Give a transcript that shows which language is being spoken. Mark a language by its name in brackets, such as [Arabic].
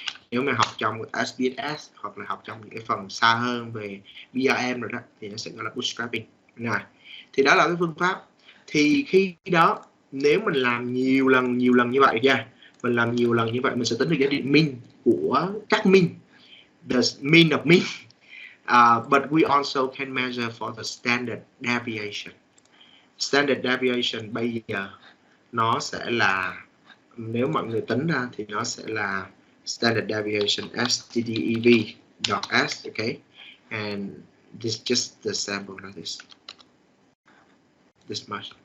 [Vietnamese] Nếu mà học trong SPSS hoặc là học trong những cái phần xa hơn về BRM rồi đó thì nó sẽ gọi là bootstrapping này. Thì đó là cái phương pháp. Thì khi đó nếu mình làm nhiều lần như vậy nha, mình làm nhiều lần như vậy mình sẽ tính được giá trị mean của các mean, [English] the mean of mean. But we also can measure for the standard deviation. [Vietnamese] Standard deviation bây giờ nó sẽ là, nếu mọi người tính ra thì nó sẽ là standard deviation stdev.s, [English] okay, and this just the sample like this much.